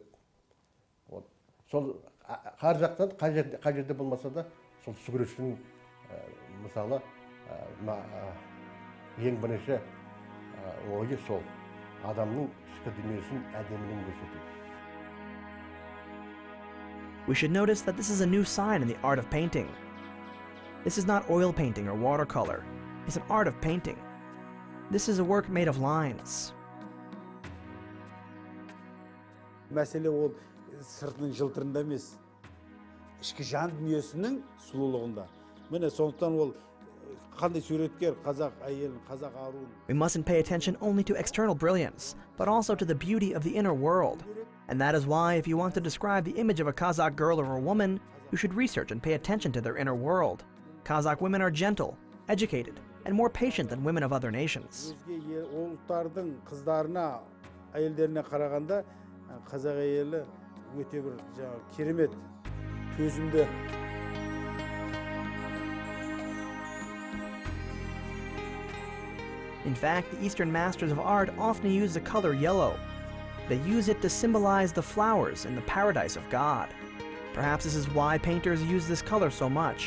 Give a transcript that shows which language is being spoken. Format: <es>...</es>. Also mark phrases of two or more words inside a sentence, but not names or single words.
<kk>Сол қар жақтан қай жерде болмаса да, сол суретшінің мысалы ең бірінші ойы сол адамның ішкі дүниесін әдемілігін көрсетеді.</kk> <en>We should notice that this is a new sign in the art of painting. This is not oil painting or watercolor. It's an art of painting. This is a work made of lines.</en> <kk>Мәселе ол сыртының жылтырында емес, ішкі жан дүниесінің сұлулығында. Міне сондықтан ол қандай суреткер қазақ әйелін, қазақ аруын.</kk> <en>We mustn't pay attention only to external brilliance, but also to the beauty of the inner world. And that is why, if you want to describe the image of a Kazakh girl or a woman, you should research and pay attention to their inner world. Kazakh women are gentle, educated, and more patient than women of other nations.</en> <kk>Өзге ұлттардың қыздарына, әйелдеріне қарағанда, қазақ әйелі өте бір керемет, төзімді.</kk> <en>In fact, the Eastern masters of art often use the color yellow. They use it to symbolize the flowers in the paradise of God. Perhaps this is why painters use this color so much.</en>